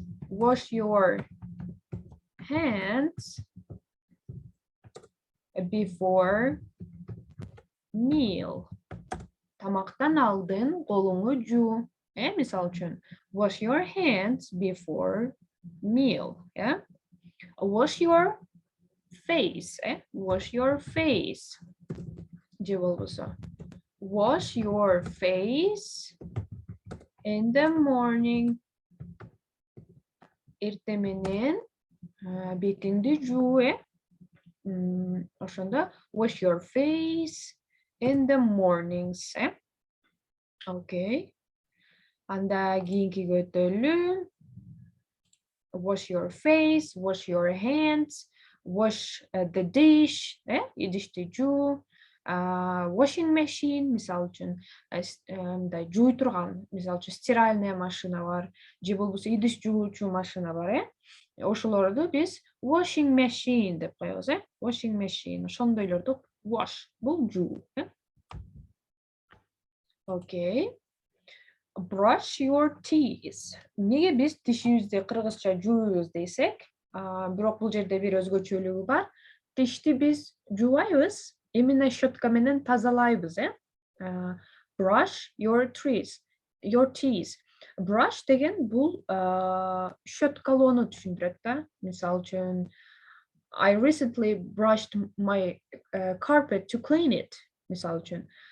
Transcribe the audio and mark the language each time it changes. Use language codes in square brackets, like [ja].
[en] Wash your hands before meal. [ky] Тамактан алдын колуңду жуу. Мисалы үчүн, [en] wash your hands before meal. Wash your face. Wash your face. [ky] Же болбосо, [en] wash your face in the morning. [ky] Эртең менен бетиңди жуу. Ошондо [en] wash your face in the mornings. [ky] Окей. Анда кийинкиге өтөлү. [en] Wash your face, wash your hands, wash the dish, [ky] идишти жуу. Washing machine, мисалы үчүн, мындай жууй турган, мисалы үчүн стиральная машина бар, же болбосо идиш жуучу машина бар, ошолорду биз washing machine деп коебуз, Washing machine. Ошондойлорду wash бул жуу. [en] Окей. Brush your teeth. [ky] Неге биз тишибизди кыргызча жуубуз десек, бирок бул жерде бир өзгөчөлүгү бар. Тишти биз жуубайбыз, именно щетка менен тазалайбыз, [en] Brush your teeth. [ky] Brush деген бул щеткалоону түшүндүрөт да. Мисалы үчүн, [en] I recently brushed my carpet to clean it. Мисалы үчүн,